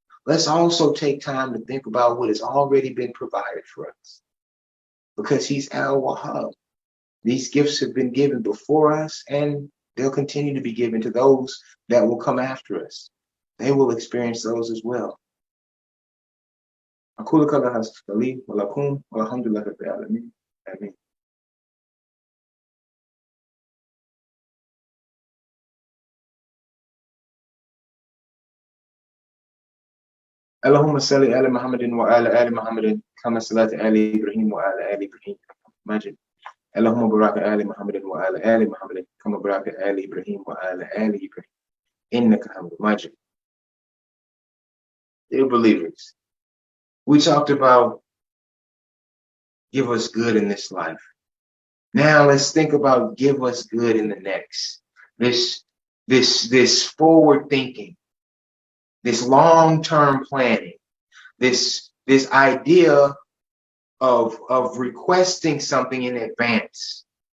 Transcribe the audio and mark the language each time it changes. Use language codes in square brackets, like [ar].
[en] Let's also take time to think about what has already been provided for us. Because He's Al-Wahhab. These gifts have been given before us, and they'll continue to be given to those that will come after us. They will experience those as well. [ar] أقول قولي هذا لي ولكم والحمد لله رب العالمين. آمين. اللهم صل على محمد وعلى آل محمد كما صليت على إبراهيم وعلى آل إبراهيم مجيد. اللهم بارك على محمد وعلى آل محمد كما باركت على إبراهيم وعلى آل إبراهيم إنك حميد مجيد. [en] Dear believers, we talked about give us good in this life. Now let's think about give us good in the next. This forward thinking, this long-term planning, this idea of requesting something in advance.